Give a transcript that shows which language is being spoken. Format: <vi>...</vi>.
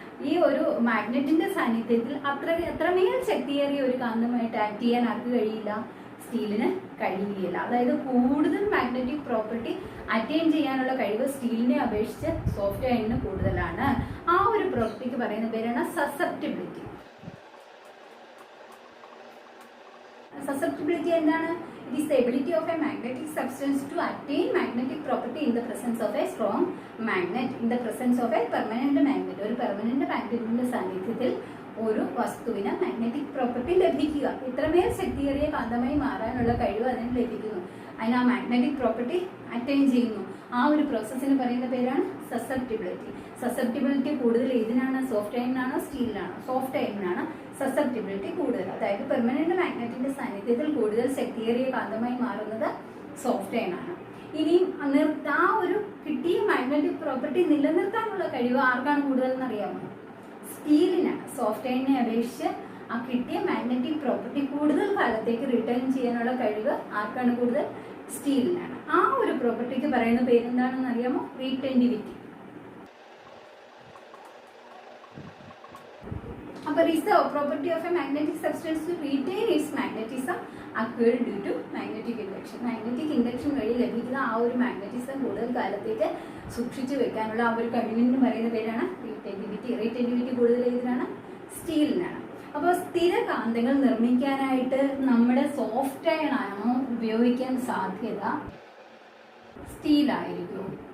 <ml>ഈ ഒരു മാഗ്നറ്റിന്റെ സാന്നിധ്യത്തിൽ അത്രമേൽ ശക്തിയേറിയ ഒരു കാന്തമായിട്ട് ആക്ട് ചെയ്യാൻ ആർക്ക് കഴിയില്ല? സ്റ്റീലിന് കഴിയുകയില്ല. അതായത് കൂടുതൽ മാഗ്നറ്റിക് പ്രോപ്പർട്ടി അറ്റൈൻ ചെയ്യാനുള്ള കഴിവ് സ്റ്റീലിനെ അപേക്ഷിച്ച് സോഫ്റ്റ് അയണിന് കൂടുതലാണ്. ആ ഒരു പ്രോപ്പർട്ടിക്ക് പറയുന്ന പേരാണ് സസെപ്റ്റിബിലിറ്റി. Susceptibility എന്താണ്?</ml> <en>It is the ability of a magnetic substance to attain magnetic property in the presence of a strong magnet, in the presence of a permanent magnet.</en> <ml>ഒരു പെർമനന്റ് മാഗ്നറ്റിന്റെ സാന്നിധ്യത്തിൽ ഒരു വസ്തുവിന് മാഗ്നറ്റിക് പ്രോപ്പർട്ടി ലഭിക്കുക. ഇത്രമേൽ ശക്തിയേറിയ കാന്തമായി മാറാനുള്ള കഴിവ് അതിന് ലഭിക്കുന്നു. അതിന് ആ മാഗ്നറ്റിക് പ്രോപ്പർട്ടി അറ്റൈൻ ചെയ്യുന്നു. ആ ഒരു പ്രോസസ്സിന് പറയുന്ന പേരാണ് സസെപ്റ്റിബിലിറ്റി. സസെപ്റ്റിബിലിറ്റി കൂടുതൽ ഏതിനാണ്? സോഫ്റ്റ് അയണിനാണോ സ്റ്റീലിനാണോ? സോഫ്റ്റ് അയണിനാണ് സസെപ്റ്റിബിലിറ്റി കൂടുതൽ. അതായത് പെർമനന്റ് മാഗ്നറ്റിന്റെ സാന്നിധ്യത്തിൽ കൂടുതൽ ശക്തിയേറിയ കാന്തമായി മാറുന്നത് സോഫ്റ്റ് അയണാണ്. ഇനിയും ആ ഒരു കിട്ടിയ മാഗ്നറ്റിക് പ്രോപ്പർട്ടി നിലനിർത്താനുള്ള കഴിവ് ആർക്കാണ് കൂടുതൽ എന്നറിയാമോ? സ്റ്റീലിനാണ്. സോഫ്റ്റ് അയണിനെ അപേക്ഷിച്ച് ആ കിട്ടിയ മാഗ്നറ്റിക് പ്രോപ്പർട്ടി കൂടുതൽ കാലത്തേക്ക് റിട്ടേൺ ചെയ്യാനുള്ള കഴിവ് ആർക്കാണ് കൂടുതൽ? സ്റ്റീലിനാണ്. ആ ഒരു പ്രോപ്പർട്ടിക്ക് പറയുന്ന പേരെന്താണെന്ന് അറിയാമോ? റീറ്റെന്റിവിറ്റി.</ml> <en>Upper is the property of a magnetic substance to retain its magnetism acquired due to magnetic induction.</en> <ml>Magnetic induction വഴി ലഭിക്കുന്ന ആ ഒരു മാഗ്നറ്റിസം കൂടുതൽ കാലത്തേക്ക് സൂക്ഷിച്ചു വെക്കാനുള്ള ആ ഒരു കഴിവിന് പറയുന്ന പേരാണ് റീറ്റെന്റിവിറ്റി. റീറ്റെന്റിവിറ്റി കൂടുതൽ ഏതിനാണ്? സ്റ്റീലിനാണ്. അപ്പോൾ സ്ഥിരകാന്തങ്ങൾ നിർമ്മിക്കാനായിട്ട് നമ്മുടെ സോഫ്റ്റ് അയൺ ആണോ ഉപയോഗിക്കാൻ സാധ്യത? സ്റ്റീലായിരിക്കും.</ml>